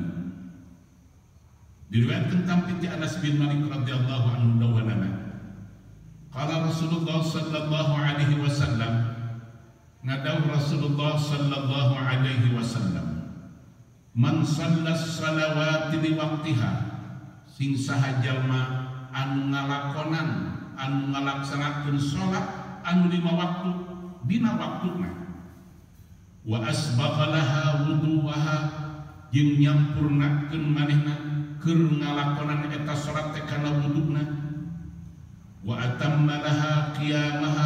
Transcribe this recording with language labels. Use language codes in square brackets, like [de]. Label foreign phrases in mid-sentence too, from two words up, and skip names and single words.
[su] Diriwayatkan tampi ti Anas bin Malik [ar] رضي الله عنه دوانانا قال رسول الله صلى الله عليه وسلم [su] ngadaw [ar] رسول الله صلى الله عليه وسلم من صلى الصلوات لوقتها [su] sing saha jalma anu ngalakonan anu ngalaksanakeun salat anu 5 waktu dina waktuna [ar] وأسبغ لها وضوءها [su] jeung nyampurnakeun manehna keur ngalakonan eta salat teh kana wuduna [ar] وأتم لها قيامها